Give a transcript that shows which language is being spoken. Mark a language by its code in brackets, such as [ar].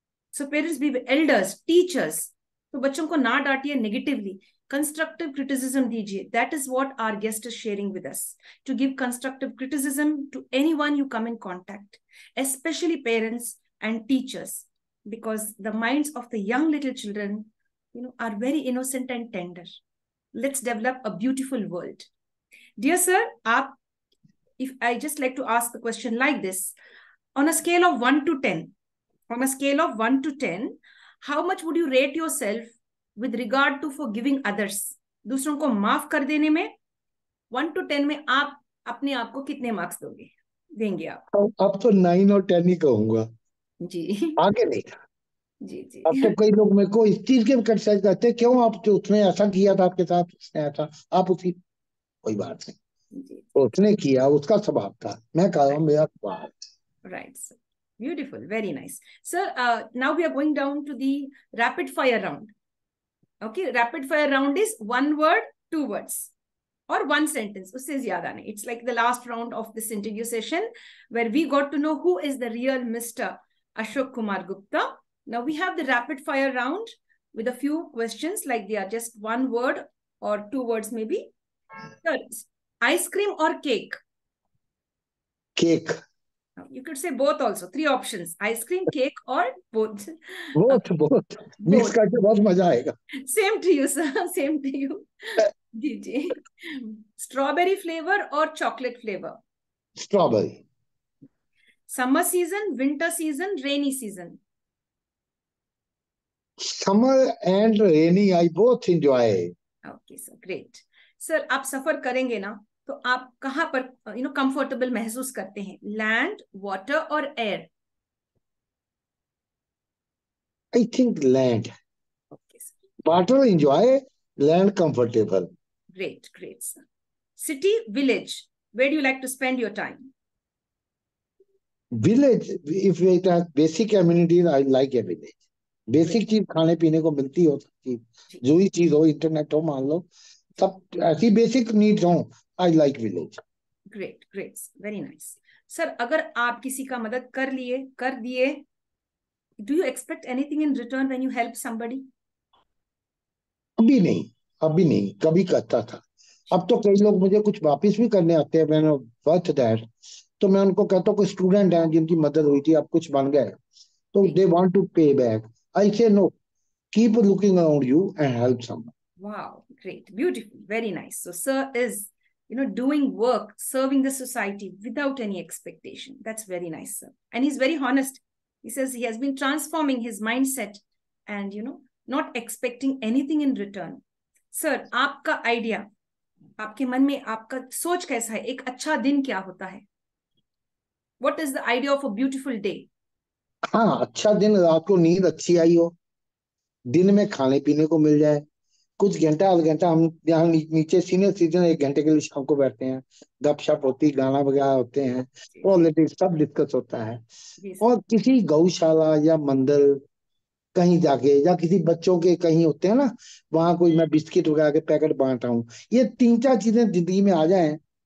[en] So parents, be elders, teachers, [hi] तो बच्चों को ना डांटिए नेगेटिवली, कंस्ट्रक्टिव क्रिटिसिज्म दीजिए. [en] That is what our guest is sharing with us, to give constructive criticism to anyone you come in contact, especially parents and teachers, because the minds of the young little children, are very innocent and tender. Let's develop a beautiful world. Dear sir, if I just like to ask the question like this, on a scale of 1 to 10, on a scale of 1 to 10, how much would you rate yourself with regard to forgiving others? [hi] दूसरों को माफ कर देने में 1 to 10 में आप अपने आप को कितने मार्क्स देंगे आप? अब तो 9 और 10 ही कहूंगा, जी आगे नहीं। जी जी। अब तो कई लोग मेरे को इस चीज के क्रिटिसाइज करते हैं, क्यों आप, जो उसने ऐसा किया था आपके साथ, उसने ऐसा, आप उसी, कोई बात नहीं, जी उसने किया, उसका स्वभाव था, मैं कह रहा हूँ मेरा स्वभाव। [en] right sir. Beautiful, very nice sir. Now we are going down to the rapid fire round. Okay, rapid fire round is 1 word, 2 words, or 1 sentence. [hi] Usse zyada nahi. [en] It's like the last round of this interview session where we got to know who is the real Mr. Ashok Kumar Gupta. Now we have the rapid fire round with a few questions, like they are just 1 word or 2 words maybe. Third, ice cream or cake? Cake. You could say both also. 3 options: ice cream, cake, or both. [hi] बहुत [en] Okay, [hi] बहुत mix [en] both. [hi] करके बहुत मजा आएगा। [en] Same to you, sir. Same to you. [hi] Ji ji. [en] Strawberry flavor or chocolate flavor? Strawberry. Summer season, winter season, rainy season? Summer and rainy I both enjoy. Okay, sir. Great. [hi] Sir, आप सफर करेंगे ना, तो आप कहाँ पर comfortable महसूस करते हैं? लैंड, वाटर और air? [en] I think land. Okay, sir. Water enjoy, land comfortable. Great, great, sir. City, village, where do you like to spend your time? Village, if it has basic amenities, I like a village. [hi] Basic चीज खाने पीने को मिलती हो, सब चीज जो ही चीज हो, इंटरनेट हो, मान लो सब ऐसी बेसिक नीड्स हो, [en] I like village. Great, great, very nice. [hi] Sir, अगर आप किसी का मदद कर दिए, [en] Do you expect anything in return when you help somebody? [hi] अभी नहीं, अभी नहीं, कभी करता था. अब तो कई लोग मुझे कुछ वापस भी करने आते हैं, मैंने वर्थ दैट. तो मैं उनको कहता हूँ कोई स्टूडेंट है जिनकी मदद हुई थी, अब कुछ बन गए, तो [en] They want to pay back. I say no, keep looking around you and help someone. Wow, great, beautiful, very nice. So sir is, doing work, serving the society without any expectation. That's very nice, sir. And he's very honest. He says he has been transforming his mindset and, not expecting anything in return. [hi] Sir, आपका idea, आपके मन में आपका सोच कैसा है? एक अच्छा दिन क्या होता है? [en] What is the idea of a beautiful day? [hi] हाँ, अच्छा दिन, रात को नींद अच्छी आई हो, दिन में खाने पीने को मिल जाए, कुछ घंटा आधा घंटा हम यहाँ नीचे सीनियर सिटीजन 1 घंटे के लिए शाम को बैठते हैं, गपशप होती, गाना वगैरह होते हैं, पॉलिटिक्स सब डिस्कस होता है. और किसी गौशाला या मंदिर कहीं जाके, या किसी बच्चों के कहीं होते हैं ना, वहां कोई मैं बिस्किट वगैरह के पैकेट बांटा हूँ, ये 3-4 चीजें जिंदगी में आ जाए,